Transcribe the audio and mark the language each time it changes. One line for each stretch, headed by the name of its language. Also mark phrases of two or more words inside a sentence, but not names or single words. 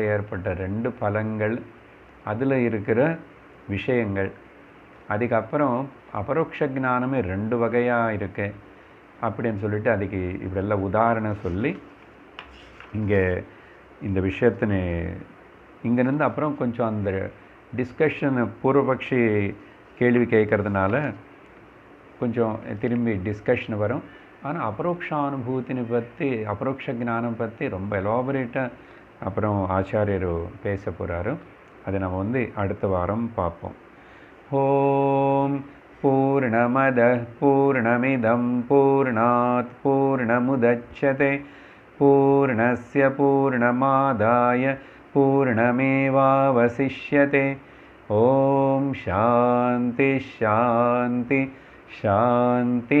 Tamil: ஏற்பட்ட 2 பலங்கள், அதில் இருக்கிற விஷயங்கள், அதுக்கப்புறம் அபரோக்ஷ ஞானமே 2 வகையாக இருக்கு அப்படின்னு சொல்லிட்டு அதுக்கு இப்படியெல்லாம் உதாரணம் சொல்லி இங்கே இந்த விஷயத்தினை இங்கேருந்து அப்புறம் கொஞ்சம் அந்த டிஸ்கஷன் பூர்வபக்ஷி கேள்வி கேட்கறதுனால கொஞ்சம் திரும்பி டிஸ்கஷன் வரும். ஆனால் அபரோக்ஷானுபூத்தினை பற்றி, அபரோக்ஷ ஞானம் பற்றி ரொம்ப எலாபரேட்டாக அப்புறம் ஆச்சாரியர் பேச போகிறாரு. அதை நம்ம வந்து அடுத்த வாரம் பார்ப்போம்.
Sanskrit: ओम् पूर्णमदः पूर्णमिदम् पूर्णात् पूर्णमुदच्यते पूर्णस्य पूर्णमादाय पूर्णमेवावशिष्यते. ओम् शान्ति शान्ति शान्ति.